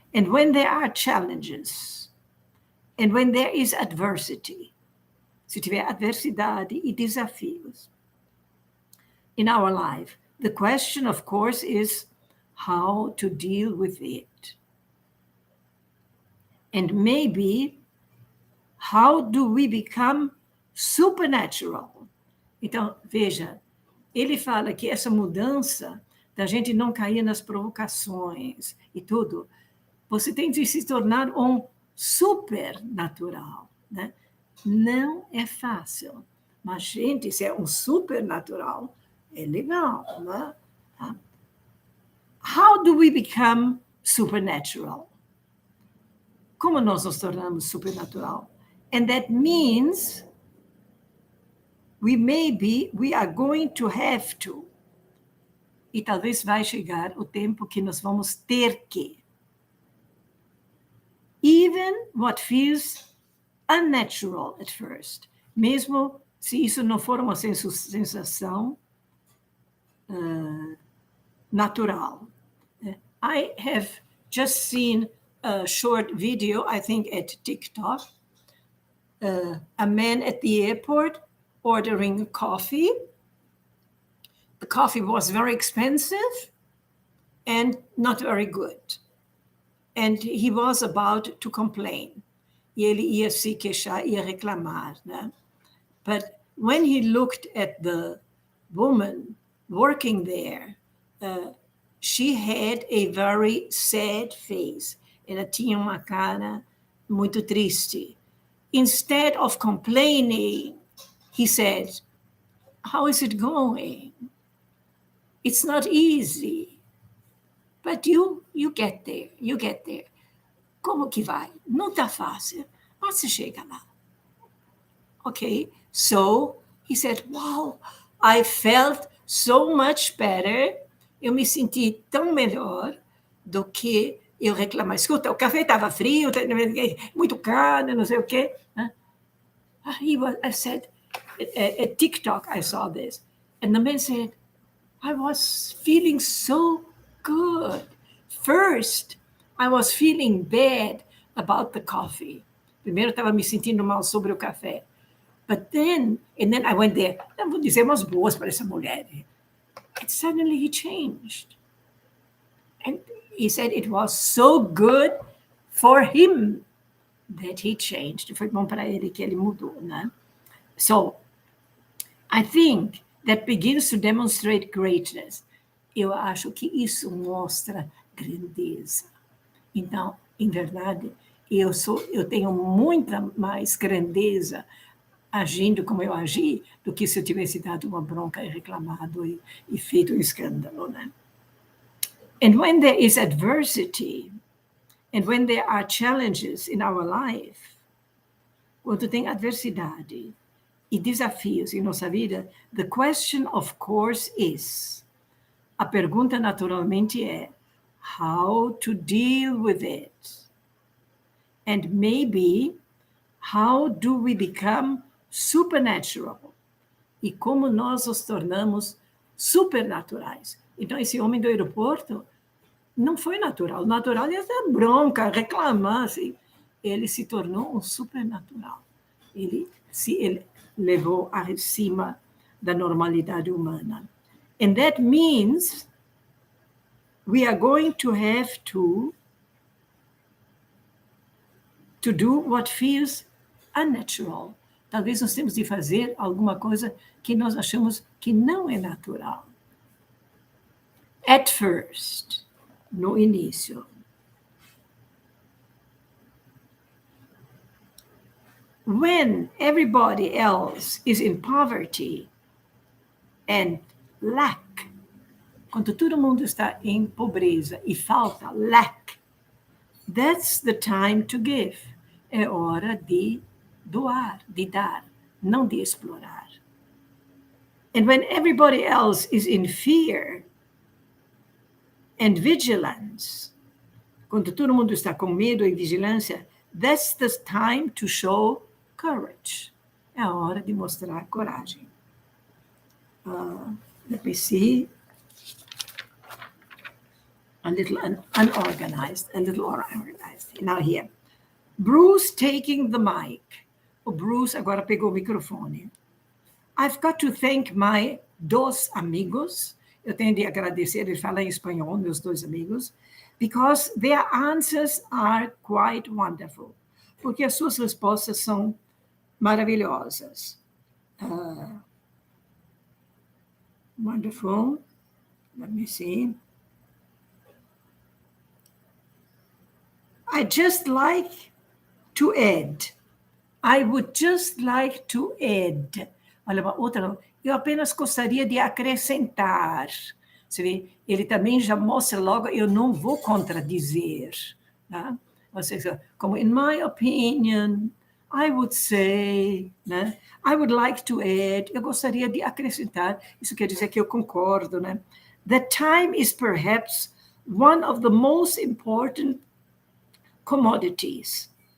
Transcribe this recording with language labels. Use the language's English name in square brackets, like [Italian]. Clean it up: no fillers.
[English] And when there are challenges, and when there is adversity, [Portuguese] se tiver adversidade e desafios [English] in our life, the question, of course, is how to deal with it. And maybe, how do we become supernatural? [Portuguese] Então, veja, ele fala que essa mudança da gente não cair nas provocações e tudo, você tem de se tornar um supernatural, né? Não é fácil, mas, gente, se é um supernatural, é legal, né? [English] How do we become supernatural? [Portuguese] Como nós nos tornamos supernatural? [English] And that means we are going to have to. [Portuguese] E talvez vai chegar o tempo que nós vamos ter que. [English] Even what feels unnatural at first. [Portuguese] Mesmo se isso não for uma sensação natural. [English] I have just seen a short video, I think at TikTok, a man at the airport ordering coffee. The coffee was very expensive and not very good. And he was about to complain. [Portuguese] E ele ia se queixar, ia reclamar, né? [English] But when he looked at the woman working there, she had a very sad face. [Portuguese] Ela tinha uma cara muito triste. [English] Instead of complaining, he said, "How is it going? It's not easy. But you get there, you get there." [Portuguese] Como que vai? Não está fácil, mas você chega lá. [English] Okay, so he said, "Wow, I felt so much better." [Portuguese] Eu me senti tão melhor do que eu reclamar. Escuta, o café estava frio, muito caro, não sei o quê. [English] I said, at TikTok, I saw this. And the man said, "I was feeling so good. First, I was feeling bad about the coffee." [Portuguese] Primeiro, eu estava me sentindo mal sobre o café. [English] But then I went there. [Portuguese] Não vou dizer umas boas para essa mulher. [English] And suddenly he changed. And he said it was so good for him that he changed. [Portuguese] Foi bom para ele que ele mudou, né? [English] So, I think that begins to demonstrate greatness. [Portuguese] Eu acho que isso mostra grandeza. Então, em verdade, eu tenho muita mais grandeza agindo como eu agi do que se eu tivesse dado uma bronca e reclamado e feito um escândalo, né? [English] And when there is adversity, and when there are challenges in our life, [Portuguese] quando tem adversidade e desafios em nossa vida, [English] the question, of course, is, [Portuguese] a pergunta naturalmente é, [English] how to deal with it? And maybe, how do we become supernatural? [Portuguese] E como nós nos tornamos supernaturais? Então, esse homem do aeroporto não foi natural. O natural ia dar bronca, reclamar. Assim. Ele se tornou um supernatural. Ele levou acima da normalidade humana. [English] And that means we are going to have to do what feels unnatural. [Portuguese] Talvez nós temos de fazer alguma coisa que nós achamos que não é natural. [English] At first, [Portuguese] no início. [English] When everybody else is in poverty and lack, [Portuguese] quando todo mundo está em pobreza e falta, [English] lack, That's the time to give. [Portuguese] É hora de doar, de dar, não de explorar. [English] And when everybody else is in fear and vigilance, [Portuguese] quando todo mundo está com medo e vigilância, [English] that's the time to show courage. [Portuguese] É a hora de mostrar coragem. [English] Let me see. A little unorganized, a little organized. Now here. Bruce taking the mic. [Portuguese] O Bruce agora pegou o microfone. [English] I've got to thank my [Spanish] dos amigos. [Portuguese] Eu tenho de agradecer, ele fala em espanhol, meus dois amigos, [English] because their answers are quite wonderful. [Portuguese] Porque as suas respostas são maravilhosas. [English] Wonderful. Let me see. I just like to add. I would just like to add. [Portuguese] Olha, uma outra. Eu apenas gostaria de acrescentar. Você vê? Ele também já mostra logo, eu não vou contradizer. Tá? Ou seja, como, [English] in my opinion, I would say, [Portuguese] né? [English] I would like to add. [Portuguese] Eu gostaria de acrescentar. Isso quer dizer que eu concordo, né? [English] The time is perhaps one of the most important commodities.